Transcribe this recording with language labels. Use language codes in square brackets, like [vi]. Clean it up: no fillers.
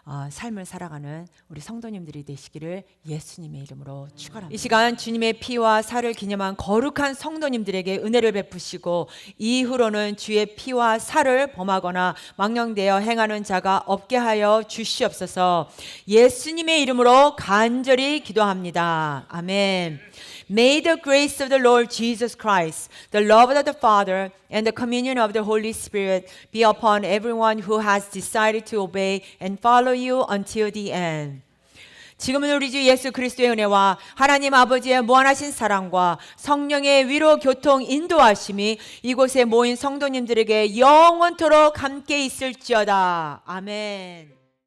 [ko] 삶을 살아가는 우리 성도님들이 되시기를 예수님의 이름으로 축원합니다. 이 시간 주님의 피와 살을 기념한 거룩한 성도님들에게 은혜를 베푸시고 이후로는 주의 피와 살을 범하거나 망령되어 행하는 자가 없게 하여 주시옵소서. 예수님의 이름으로 간절히 기도합니다. 아멘. [en] May the grace of the Lord Jesus Christ, the love of the Father, and the communion of the Holy Spirit be upon everyone who has decided to obey and follow you until the end. [ko] 지금은 우리 주 예수 그리스도의 은혜와 하나님 아버지의 무한하신 사랑과 성령의 위로 교통 인도하심이 이곳에 모인 성도님들에게 영원토록 함께 있을지어다. 아멘.